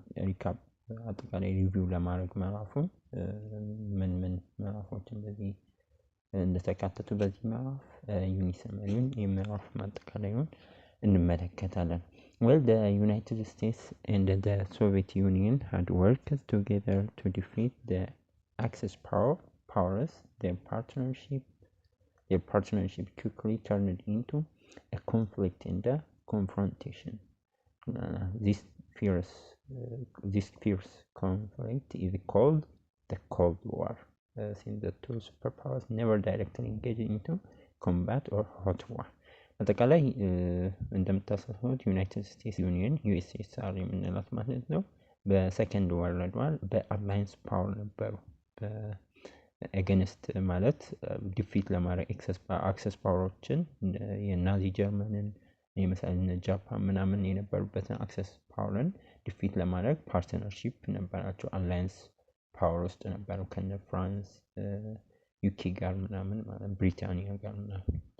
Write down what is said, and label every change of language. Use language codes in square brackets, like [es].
[am] ሪካፕ አጠቃላይ ሪቪው ለማድረግ ምዕራፉን ምን ምዕራፎች እንደዚህ እንደተካተቱ በዚህ ምዕራፍ ዩኒት ሰመሪውን የምዕራፍ ማጠቃለያውን እንመለከታለን። [en] Well, the United States and the Soviet Union had worked together to defeat the Axis powers. Their partnership quickly turned into a conflict and a confrontation. This fierce conflict is called the Cold War, since the two superpowers never directly engaged into combat or hot war. [am] አጠቃላይ እንደምታስቡት ዩናይትድ ስቴትስ ዩኒየን ዩኤስኤስአር የምንላት ማለት ነው በሰከንድ ወርልድ ዋር በአላይንስ ፓወር ነበሩ። በአገንስት ማለት ዲፊት ለማድረግ አክሰስ ፓወሮችን የናዚ ጀርመንን የመሳሰሉ ጃፓን ምናምን የነበሩበትን አክሰስ ፓወርን ዲፊት ለማድረግ ፓርትነርሺፕ ነበራቸው። አላይንስ ፓወር ውስጥ ነበሩ ከነ ፍራንስ ዩኬ ጋር ምናምን ማለት ብሪታንያ ጋር ምናምን።